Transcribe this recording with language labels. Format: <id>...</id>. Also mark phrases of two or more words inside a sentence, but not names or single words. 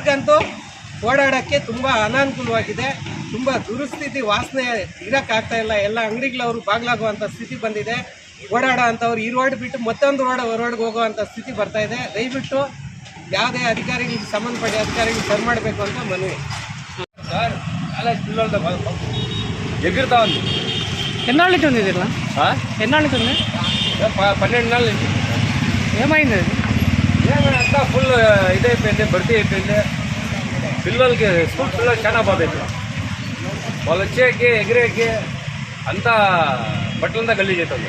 <kn>ಜನರಿಗಂತೂ ಓಡಾಡೋಕ್ಕೆ ತುಂಬ ಅನಾನುಕೂಲವಾಗಿದೆ. ತುಂಬ ದುರಸ್ಥಿತಿ, ವಾಸನೆ ಇರೋಕ್ಕಾಗ್ತಾ ಇಲ್ಲ. ಎಲ್ಲ ಅಂಗಡಿಗಳವರು ಬಾಗ್ಲಾಗುವಂಥ ಸ್ಥಿತಿ ಬಂದಿದೆ. ಓಡಾಡೋ ಅಂಥವ್ರು ಈ ರೋಡ್ ಬಿಟ್ಟು ಮತ್ತೊಂದು ರೋಡ್ಗೆ ಹೋಗೋವಂಥ ಸ್ಥಿತಿ ಬರ್ತಾ ಇದೆ. ದಯವಿಟ್ಟು ಯಾವುದೇ ಅಧಿಕಾರಿಗಳಿಗೆ ಸಂಬಂಧಪಟ್ಟ ಅಧಿಕಾರಿಗಳು ಸರಿ ಮಾಡಬೇಕು ಅಂತ ಮನವಿ.</kn> <te>సార్ అలా పిల్లలతో ఎగురుతా ఉంది. ఎన్నాళ్ళ నుంచి ఉంది ఇది ఇట్లా? ఎన్నాళ్ళ నుంచి ఉంది? 12 నెలల నుంచి. ఏమైంది అది? ఏమంతా ఫుల్ ఇదైపోయింది, భర్తీ అయిపోయింది. పిల్లలకి స్కూల్ పిల్లలు చాలా బాధ అవుతుంది. వాళ్ళు వచ్చేకి ఎగిరేకి అంతా బట్టలంతా గలీజ్ అవుతుంది.</te>